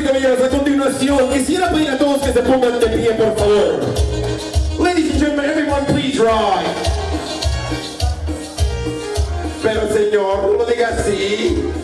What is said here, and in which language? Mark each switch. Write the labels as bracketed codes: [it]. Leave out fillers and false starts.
[es] A continuación, quisiera pedir a todos que se pongan de pie, por favor. [en] Ladies and gentlemen, everyone please rise. [es] Pero señor, no lo diga así.